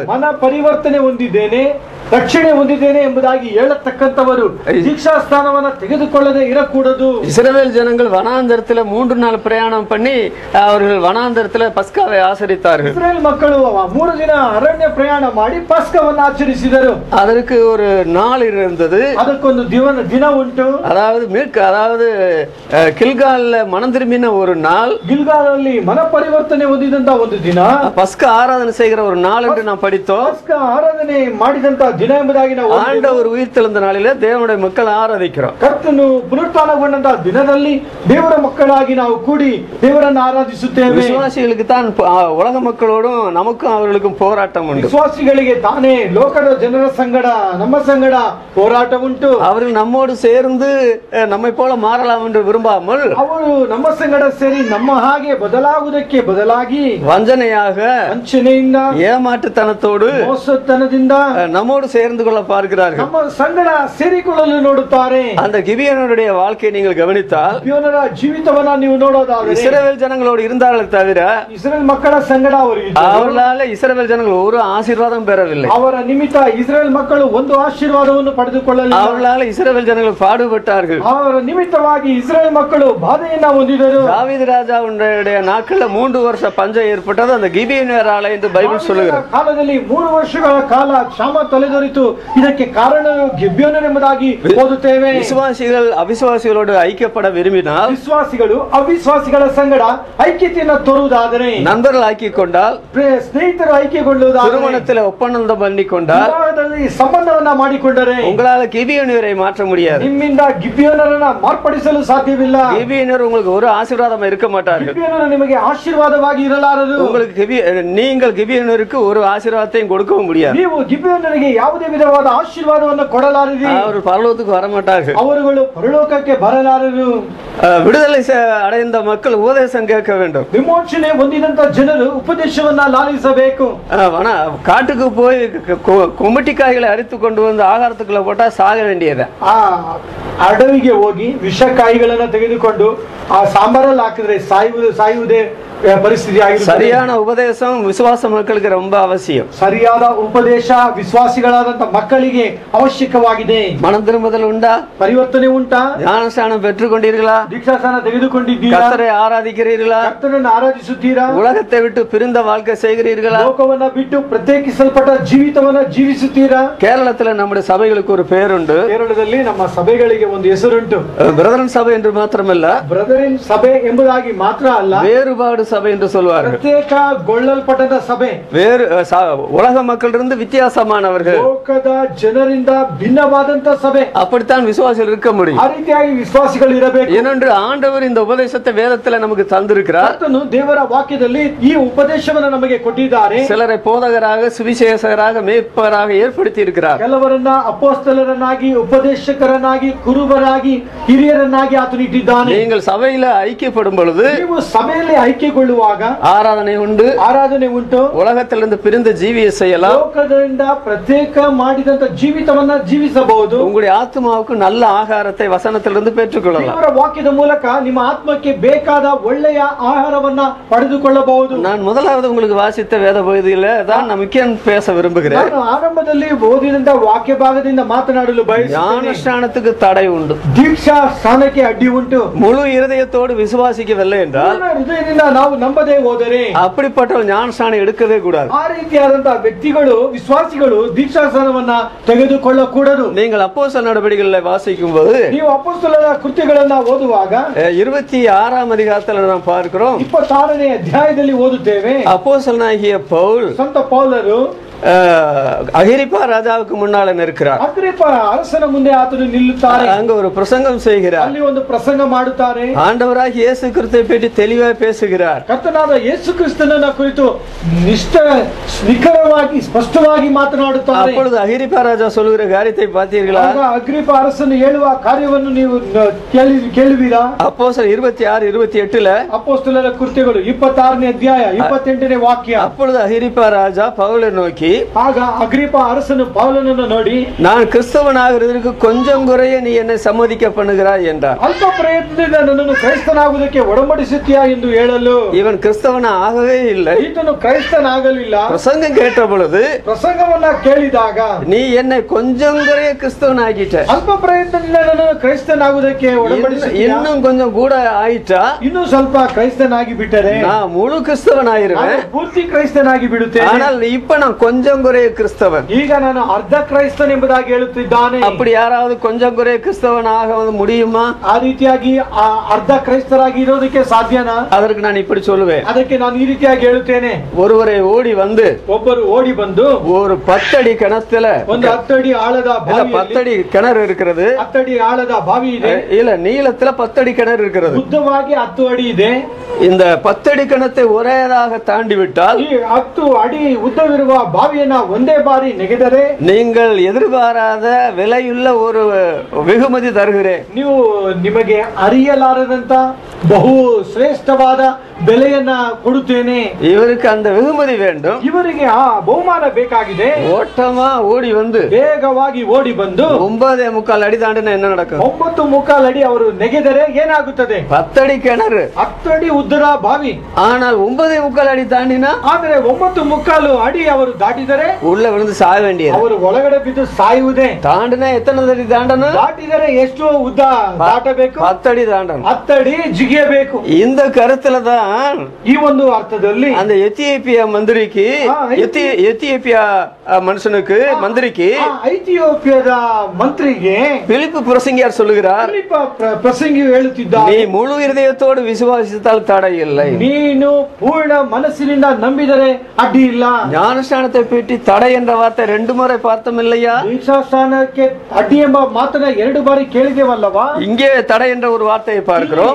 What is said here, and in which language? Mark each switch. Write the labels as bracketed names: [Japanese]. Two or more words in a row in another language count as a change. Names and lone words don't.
[Kannada] ಮನ ಪರಿವರ್ತನೆ ಹೊಂದಿದ್ದೇನೆ, ರಕ್ಷಣೆ ಹೊಂದಿದ್ದೇನೆ ಎಂಬುದಾಗಿ ಹೇಳತಕ್ಕಂತವರು ದೀಕ್ಷಾಸ್ನಾನವನ್ನ ತೆಗೆದುಕೊಳ್ಳದೆ ಇರಕೂಡದು. [Tamil] இஸ்ரவேல் ஜனங்கள் வனாந்தரத்துல 3 நாள் பிரயாணம் பண்ணி அவர்கள் வனாந்தரத்துல பஸ்காவை ஆசரித்தார்கள். [Kannada] ಇಸ್ರೇಲ್ ಮಕ್ಕಳು 3 ದಿನ ಅರಣ್ಯ ಪ್ರಯಾಣ ಮಾಡಿ ಪಸ್ಕವನ್ನು ಆಚರಿಸಿದರು. [Tamil] அதற்கு ஒரு நாள் இருந்தது. [Kannada] ಅದಕ್ಕೊಂದು ದಿನ ಉಂಟು. [Tamil] அதாவது கில்கால்ல மனம் திரும்பின ஒரு நாள், [Kannada] ಗಿಲ್ಗಾಲಲ್ಲಿ ಮನ ಪರಿವರ್ತನೆ ಹೊಂದಿದಂತ ಒಂದು ದಿನ, [Tamil] பஸ்கா ஆராதனை செய்கிற ஒரு நாள் என்று நாம் படித்தோம். [Kannada] ಪಸ್ಕ ಆರಾಧನೆ ಮಾಡಿದಂತ ದಿನ ಎಂಬುದಾಗಿ ನಾವು [Tamil] ஆண்டவர் உயிர்த்தெழுந்த நாளிலே தேவனுடைய மக்கள் ஆராதிக்கிறோம். [Kannada] ಕರ್ತನು ಪುನರುತ್ಥಾನಗೊಂಡಂತ ದಿನದಲ್ಲಿ ದೇವರ ಮಕ್ಕಳಾಗಿ ನಾವು ಕೂಡಿ ದೇವರನ್ನು ಆರಾಧಿಸುತ್ತೇವೆ. [Tamil] விசுவாசிகளுக்கு தான் உலக மக்களோடும் நமக்கும் அவர்களுக்கும் போராட்டம் உண்டு. [Kannada] ವಿಶ್ವಾಸಿಗಳಿಗೆ ತಾನೇ ಲೋಕದ ಜನರ ಸಂಗಡ ನಮ್ಮ ಸಂಗಡ ಹೋರಾಟ ಉಂಟು. [Tamil] அவர்கள் நம்மோடு சேர்ந்து நம்மை போல மாறலாம் என்று விரும்பாமல் [Kannada] ಅವರು ನಮ್ಮ ಸಂಗಡ ಸೇರಿ ನಮ್ಮ ಹಾಗೆ ಬದಲಾಗುವುದಕ್ಕೆ ಬದಲಾಗಿ [Tamil] வஞ்சனையாக, [Kannada] ವಂಚನೆಯಿಂದ, [Tamil] ஏமாற்றுத்தனத்தோடு, [Kannada] ಮೋಸತನದಿಂದ [Tamil] நம்மோடு சேர்ந்து கொள்ள பார்க்கிறார்கள். [Kannada] ನಮ್ಮ ಸಂಗಡ ಸೇರಿಕೊಳ್ಳಲು ನೋಡುತ್ತಾರೆ. [Tamil] அந்த கிபியோனுடைய வாழ்க்கையை நீங்கள் கவனித்தால் [Kannada] ಗಿಬ್ಯೋನರ ಜೀವಿತವನ್ನ ನೀವು ನೋಡೋದಾದರೆ [Tamil] இஸ்ரவேல் ஜனங்களோடு இருந்தார்களே தவிர [Kannada] ಇಸ್ರೇಲ್ ಮಕ್ಕಳ ಸಂಗಡ ಅವರು [Tamil] அவர்களால இஸ்ரவேல் ஜனங்கள் ஒரு ஆசீர்வாதம் பெறவில்லை. [Kannada] ಅವರ ನಿಮಿತ್ತ ಇಸ್ರೇಲ್ ಮಕ್ಕಳು ಒಂದು ಆಶೀರ್ವಾದವನ್ನು ಪಡೆದುಕೊಳ್ಳಲಿಲ್ಲ. [Tamil] அவர்களால இஸ்ரவேல் ஜனங்கள் பாடுபட்டார்கள். [Kannada] ಅವರ ನಿಮಿತ್ತವಾಗಿ ಇಸ್ರೇಲ್ ಮಕ್ಕಳು ಬಾಧೆಯನ್ನ ಹೊಂದಿದರು. [Tamil] தாவீது ராஜாவுடைய நாட்கள்ல 3 வருஷ பஞ்சம் ஏற்பட்டது அந்த கிபியோனரால என்று பைபிள் சொல்லுகிறது. [Kannada] ಕಾಲದಲ್ಲಿ 3 ವರ್ಷಗಳ ಕಾಲ ಕ್ಷಾಮ ತಲೆದೋರಿತು. ಇದಕ್ಕೆ ಕಾರಣ ಗಿಬ್ಯೋನರು ಎಂಬುದಾಗಿ ಓದುತ್ತೇವೆ. [Tamil] விசுவாசிகள் அவிசுவாசிகளோடு ஐக்கியப்பட விரும்பினால், [Kannada] ವಿಶ್ವಾಸಿಗಳು ಅವಿಶ್ವಾಸಿಗಳ ಸಂಗಡ ಐಕ್ಯತೆಯನ್ನು ತೋರುವುದಾದರೆ, [Tamil] நண்பர்கள் ஆக்கிக் கொண்டால், [Kannada] ಸ್ನೇಹಿತರು ಐಕ್ಯಗೊಳ್ಳುವುದಾದರೆ, [Tamil] திருமணத்தில் ஒப்பந்தம் பண்ணி கொண்டால், [Kannada] ವಿವಾಹದಲ್ಲಿ ಸಂಬಂಧವನ್ನ ಮಾಡಿಕೊಂಡರೆ [Tamil] உங்களால கிபியோனரை மாற்ற முடியாது. [Kannada] ನಿಮ್ಮಿಂದ ಗಿಬ್ಯೋನರನ್ನ ಮಾರ್ಪಡಿಸಲು ಸಾಧ್ಯವಿಲ್ಲ. [Tamil] கிபியோனர் உங்களுக்கு ஒரு ஆசீர்வாதம் இருக்க மாட்டார்கள். [Kannada] ಗಿಬ್ಯೋನರು ನಿಮಗೆ ಆಶೀರ್ವಾದವಾಗಿ ಇರಲಾರದು. [Tamil] நீங்கள் கிபியோனருக்கு ஒரு ஆசீர்வாதத்தையும் கொடுக்கவும் முடியாது. [Kannada] ನೀವು ಗಿಬ್ಯೋನರಿಗೆ ಯಾವುದೇ ವಿಧವಾದ ಆಶೀರ್ವಾದವನ್ನು ಕೊಡಲಾರದು. [Tamil] அவர் பரலோகத்துக்கு வர மாட்டார்கள். [Kannada] ಅವರುಗಳು ಪರಲೋಕಕ್ಕೆ ಬರಲಾರರು. [Tamil] விடுதலை அடைந்த மக்கள் உபதேசம் கேட்க வேண்டும். [Kannada] ವಿಮೋಚನೆ ಹೊಂದಿದಂತ ಜನರು ಉಪದೇಶವನ್ನ ಲಾಲಿಸಬೇಕು. [Tamil] காட்டுக்கு போய் கொமட்டி காய்களை அரித்து கொண்டு வந்து ஆகாரத்துக்குள்ள போட்டா சாக வேண்டியது. [Kannada] ಅಡವಿಗೆ ಹೋಗಿ ವಿಷಕಾಯಿಗಳನ್ನ ತೆಗೆದುಕೊಂಡು ಆ ಸಾಂಬಾರಲ್ಲಿ ಹಾಕಿದ್ರೆ ಸಾಯುವುದೇ ಪರಿಸ್ಥಿತಿ ಆಗಿರುತ್ತದೆ. [Tamil] சரியான உபதேசம் விசுவாச மக்களுக்கு ரொம்ப அவசியம். [Kannada] ಸರಿಯಾದ ಉಪದೇಶ ವಿಶ್ವಾಸಿಗಳಾದಂತ ಮಕ್ಕಳಿಗೆ ಅವಶ್ಯಕವಾಗಿದೆ. [Tamil] மனம் திரும்புதல் உண்டா? [Kannada] ಪರಿವರ್ತನೆ ಉಂಟಾ? [Tamil] ஞானஸ்நானம் பெற்றுக்கொண்டீர்களா? [Kannada] ದೀಕ್ಷಾಸ್ನಾನ ತೆಗೆದುಕೊಂಡಿದ್ದೀರಾ? [Tamil] கர்த்தரை ஆராதிக்கிறீர்களா? [Kannada] ಕರ್ತನನ್ನು ಆರಾಧಿಸುತ್ತೀರಾ? [Tamil] உலகத்தை விட்டு பிரிந்த வாழ்க்கை செய்கிறீர்களா? [Kannada] ಲೋಕವನ್ನ ಬಿಟ್ಟು ಪ್ರತ್ಯೇಕಿಸಲ್ಪಟ್ಟ ಜೀವಿತವನ್ನ ಜೀವಿಸುತ್ತೀರಾ? [Tamil] கேரளத்துல நம்முடைய சபைகளுக்கு ஒரு பேர் உண்டு. [Kannada] ಕೇರಳದಲ್ಲಿ ನಮ್ಮ ಸಭೆಗಳಿಗೆ ಒಂದು ಹೆಸರುಂಟು. [Tamil] பிரதரன் சபை என்று மாத்திரமல்ல, [Kannada] ಬ್ರದರಿನ್ ಸಭೆ ಎಂಬುದಾಗಿ ಮಾತ್ರ ಅಲ್ಲ, [Tamil] வேறுபாடு சபை என்று சொல்வார்கள். [Kannada] ಪ್ರತ್ಯೇಕಗೊಳ್ಳಲ್ಪಟ್ಟ ಸಭೆ, [Tamil] வேறு உலக மக்களிலிருந்து வித்தியாசமானவர்கள், [Kannada] ಲೋಕದ ಜನರಿಂದ ಭಿನ್ನವಾದಂತ ಸಭೆ. [Tamil] அப்படித்தான் விசுவாசிகள் இருக்க முடியும். [Kannada] ಆ ರೀತಿಯಾಗಿ ವಿಶ್ವಾಸಿಗಳು ಇರಬೇಕು. [Tamil] ஏனென்று ஆண்டவர் இந்த உபதேசத்தை வேதத்துல நமக்கு தந்திருக்கிறார். [Kannada] ಕರ್ತನು ದೇವರ ವಾಕ್ಯದಲ್ಲಿ ಈ ಉಪದೇಶವನ್ನು ನಮಗೆ ಕೊಟ್ಟಿದ್ದಾರೆ. [Tamil] சிலரை போதகராக, சுவிசேஷகராக, மேய்ப்பராக ஏற்படுத்தி இருக்கிறார். [Kannada] ಕೆಲವರನ್ನ ಅಪೊಸ್ತಲರನ್ನಾಗಿ, ಉಪದೇಶಕರನ್ನಾಗಿ, ಕುರುಬರಾಗಿ, ಹಿರಿಯರನ್ನಾಗಿ ಆತನು ಇಟ್ಟಿದ್ದಾನೆ. [Tamil] நீங்கள் சபையில ஐக்கியப்படும் பொழுது, [Kannada] ನೀವು ಸಭೆಯಲ್ಲಿ ಐಕ್ಯಗೊಳ್ಳುವಾಗ [Tamil] ஆராதனை உண்டு, [Kannada] ಆರಾಧನೆ ಉಂಟು, [Tamil] உலகத்திலிருந்து பிரிந்த ஜீவிய செய்யலாம், [Kannada] ಲೋಕದಿಂದ ಪ್ರತ್ಯೇಕ ಮಾಡಿದಂತ ಜೀವಿತವನ್ನ ಜೀವಿಸಬಹುದು. [Tamil] உங்களுடைய ஆத்மாவுக்கு நல்ல ஆகாரத்தை வசனத்திலிருந்து பெற்றுக்கொள்ளலாம். [Kannada] ದೇವರ ವಾಕ್ಯದ ಮೂಲಕ ನಿಮ್ಮ ಆತ್ಮಕ್ಕೆ ಬೇಕಾದ ಒಳ್ಳೆಯ ಆಹಾರವನ್ನ ಪಡೆದುಕೊಳ್ಳಬಹುದು. [Tamil] நான் முதலாவது உங்களுக்கு வாசித்த வேத பகுதியில தான் நான் முக்கியம் பேச விரும்புகிறேன். [Kannada] ನಾನು ಆರಂಭದಲ್ಲಿ ಓದಿದಂತ ವಾಕ್ಯ ಭಾಗದಿಂದ ಮಾತನಾಡಲು ಬಯಸುತ್ತೇನೆ. [Tamil] ஞானஸ்நானத்துக்கு தடை உண்டு, [Kannada] ದೀಕ್ಷಾ ಸ್ಥಾನಕ್ಕೆ ಅಡ್ಡಿ ಉಂಟು. [Tamil] முழு இருதயத்தோடு விசுவாசிக்கவில்லை என்றால், [Kannada] ಪೂರ್ಣ ಹೃದಯದಿಂದ ನಾವು ನಂಬದೇ ಹೋದರೆ, [Tamil] அப்படிப்பட்ட ஞானஸ்நானம் எடுக்கவே கூடாது. [Kannada] ಆ ರೀತಿಯಾದಂತಹ ವ್ಯಕ್ತಿಗಳು, ವಿಶ್ವಾಸಿಗಳು ದೀಕ್ಷಾ ಸ್ಥಾನವನ್ನ ತೆಗೆದುಕೊಳ್ಳಕೂಡದು. [Tamil] நீங்கள் அப்போஸ்தலர் நடவடிக்கைகளை வாசிக்கும் போது, [Kannada] ನೀವು ಅಪೊಸ್ತಲರ ಕೃತ್ಯಗಳನ್ನ ಓದುವಾಗ [Tamil] 26ஆம் அதிகாரத்துல நாம் பார்க்கிறோம், [Kannada] 26ನೇ ಅಧ್ಯಾಯದಲ್ಲಿ ಓದುತ್ತೇವೆ. [Tamil] அப்போஸ்தலனாகிய பவுல் [Kannada] ಸಂತ ಪೌಲರು [Tamil] அகிரிப்பா ராஜாவுக்கு முன்னால நிற்கிறார். [Kannada] ಅಗ್ರಿಪ್ಪ ಅರಸನ ಮುಂದೆ ಆತನು ನಿಲ್ಲುತ್ತಾರೆ. [Tamil] அங்க ஒரு பிரசங்கம் செய்கிறார். [Kannada] ಅಲ್ಲಿ ಒಂದು ಪ್ರಸಂಗ ಮಾಡುತ್ತಾರೆ. [Tamil] ஆண்டவராகிய இயேசு கிறிஸ்துவை பற்றி தெளிவாக பேசுகிறார். [Kannada] ಕರ್ತನಾದ ಯೇಸು ಕ್ರಿಸ್ತನನ್ನ ಕುರಿತು ನಿಖರವಾಗಿ ಸ್ಪಷ್ಟವಾಗಿ ಮಾತನಾಡುತ್ತಾರೆ. [Tamil] அப்பொழுது அகிரிப்பா ராஜா சொல்லுகிற காரியத்தை பார்த்தீர்களா? [Kannada] ಆಗ ಅಗ್ರಿಪ್ಪ ಅರಸನು ಹೇಳುವ ಕಾರ್ಯವನ್ನು ನೀವು ಕೇಳುವಿರಾ? [Tamil] அப்போஸ்தலர் 26-28ல [Kannada] ಅಪೊಸ್ತಲರ ಕೃತ್ಯಗಳು 26ನೇ ಅಧ್ಯಾಯ 28ನೇ ವಾಕ್ಯ. [Tamil] அப்பொழுது அகிரிப்பா ராஜா பவுலை நோக்கி, [Kannada] ಆಗ ಅಗ್ರಿಪ್ಪ ಅರಸನು ಪೌಲನನ್ನು ನೋಡಿ, [Tamil] நான் கிறிஸ்தவனாகிறதுக்கு கொஞ்சம் குறைய நீ என்னை சம்மதிக்க பண்ணுகிறாய் என்றார். [Kannada] ಅಲ್ಪ ಪ್ರಯತ್ನದಿಂದ ನನ್ನನ್ನು ಕ್ರೈಸ್ತನಾಗುವುದಕ್ಕೆ ಒಡಂಬಡಿಸುತ್ತೀಯಾ ಎಂದು ಹೇಳಲು, [Tamil] இவன் கிறிஸ்தவன ஆகவே இல்லை. [Kannada] ಈತನು ಕ್ರೈಸ್ತನಾಗಲಿಲ್ಲ. [Tamil] பிரசங்கம் கேட்ட பொழுது, [Kannada] ಪ್ರಸಂಗವನ್ನ ಕೇಳಿದಾಗ, [Tamil] நீ என்னை கொஞ்சம் குறைய கிறிஸ்தவனாகிட்ட, [Kannada] ಅಲ್ಪ ಪ್ರಯತ್ನದಿಂದ ನನ್ನನ್ನು ಕ್ರೈಸ್ತನಾಗುವುದಕ್ಕೆ ಒಡಂಬಡಿಸುತ್ತೀಯಾ? [Tamil] இன்னும் கொஞ்சம் கூட ஆயிட்டா, [Kannada] ಇನ್ನು ಸ್ವಲ್ಪ ಕ್ರೈಸ್ತನಾಗಿ ಬಿಟ್ಟರೆ [Tamil] நான் முழு கிறிஸ்தவனாயிருவேன். [Kannada] ಪೂರ್ತಿ ಕ್ರೈಸ್ತನಾಗಿ ಬಿಡುತ್ತೇನೆ. [Tamil] ஆனால் இப்ப நான் கொஞ்சம் குறைய கிறிஸ்தவன். [Kannada] ಈಗ ನಾನು ಅರ್ಧ ಕ್ರೈಸ್ತನ್ ಎಂಬುದಾಗಿ ಹೇಳುತ್ತಿದ್ದಾನೆ. [Tamil] அப்படி யாராவது கொஞ்சம் குறைய கிறிஸ்தவன் ஆக முடியுமா? [Kannada] ಆ ರೀತಿಯಾಗಿ ಅರ್ಧ ಕ್ರೈಸ್ತರಾಗಿ ಇರೋದಕ್ಕೆ ಸಾಧ್ಯನಾ? [Tamil] அதற்கு நான் இப்படி சொல்லுவேன். [Kannada] ಅದಕ್ಕೆ ನಾನು ಈ ರೀತಿಯಾಗಿ ಹೇಳುತ್ತೇನೆ. [Tamil] ஒருவரை ஓடி வந்து, [Kannada] ಒಬ್ಬರು ಓಡಿ ಬಂದು [Tamil] ஒரு 10 அடி கிணத்துல, [Kannada] ಒಂದು 10 ಅಡಿ ಆಳದ [Tamil] 10 அடி கிணறு இருக்கிறது, [Kannada] 10 ಅಡಿ ಆಳದ ಬಾವಿ ಇದೆ. [Tamil] இல்ல நீளத்துல 10 அடி கிணறு இருக்கிறது. [Kannada] ಉದ್ದವಾಗಿ 10 ಅಡಿ ಇದೆ. [Tamil] இந்த 10 அடி கிணத்தை ஒரேதாக தாண்டி விட்டால், [Kannada] ಈ 10 ಅಡಿ ಉದ್ದವಿರುವ ಬಾವಿಯನ್ನ ಒಂದೇ ಬಾರಿ ನೆಗೆದರೆ, [Tamil] நீங்கள் எதிர்பாராத விலையுள்ள ஒரு வெகுமதி தருகிறேன். [Kannada] ನೀವು ನಿಮಗೆ ಅರಿಯಲಾರದಂತ ಬಹು ಶ್ರೇಷ್ಠವಾದ ಬೆಲೆಯನ್ನ ಕೊಡುತ್ತೇನೆ. [Tamil] இவருக்கு அந்த வெகுமதி வேண்டும். [Kannada] ಇವರಿಗೆ ಆ ಬಹುಮಾನ ಬೇಕಾಗಿದೆ. [Tamil] ஓட்டமா ஓடி வந்து [Kannada] ವೇಗವಾಗಿ ಓಡಿ ಬಂದು [Tamil] 9.25 அடி தாண்டினா என்ன நடக்கும்? [Kannada] 9.25 ಅಡಿ ಅವರು ನೆಗೆದರೆ ಏನಾಗುತ್ತದೆ? [Tamil] 10 ಅಡಿ கிணறு, [Kannada] 10 ಅಡಿ ಉದ್ದದ ಬಾವಿ. [Tamil] ஆனால் 9.25 அடி தாண்டினா [Kannada] ಆದರೆ 9.25 ಅಡಿ ಅವರು ದಾಟಿದರೆ [Tamil] உள்ள விழுந்து சாக வேண்டியது. [Kannada] ಅವರು ಒಳಗಡೆ ಬಿದ್ದು ಸಾಯುವುದೇ. [Tamil] தாண்டினா எத்தனை அடி தாண்டணும்? [Kannada] ದಾಟಿದರೆ ಎಷ್ಟು ಉದ್ದ ದಾಟಬೇಕು? [Tamil] 10 அடி தாண்டணும். [Kannada] 10 ಅಡಿ ಜಿಗಿಯಬೇಕು. [Tamil] இந்த கருத்துல தான் [Kannada] ಈ ಒಂದು ಅರ್ಥದಲ್ಲಿ [Tamil] அந்த எத்தியோப்பியா மந்திரிக்கு, எத்தியோப்பியா மனுஷனுக்கு, மந்திரிக்கு, [Kannada] ಐಥಿಯೋಪಿಯಾದ ಮಂತ್ರಿಗೆ [Tamil] பிலிப்பு பிரசங்கியார் சொல்லுகிறார், [Kannada] ಪ್ರಸಂಗಿ ಹೇಳುತ್ತಿದ್ದ, [Tamil] நீ முழு இருதயத்தோடு விசுவாசித்தால் தடை இல்லை. [Kannada] ನೀನು ಪೂರ್ಣ ಮನಸ್ಸಿನಿಂದ ನಂಬಿದರೆ ಅಡ್ಡಿ ಇಲ್ಲ. [Tamil] ஞானஸ்நானத்தை பற்றி தடை என்ற வார்த்தை 2 முறை பார்த்தோம் இல்லையா? [Kannada] ದೀಕ್ಷಾಸ್ನಾನಕ್ಕೆ ಅಡ್ಡಿ ಎಂಬ ಮಾತನ್ನ 2 ಬಾರಿ ಕೇಳಿದೇವಲ್ಲವಾ? [Tamil] இங்கே தடை என்ற ஒரு வார்த்தையை பார்க்கிறோம்.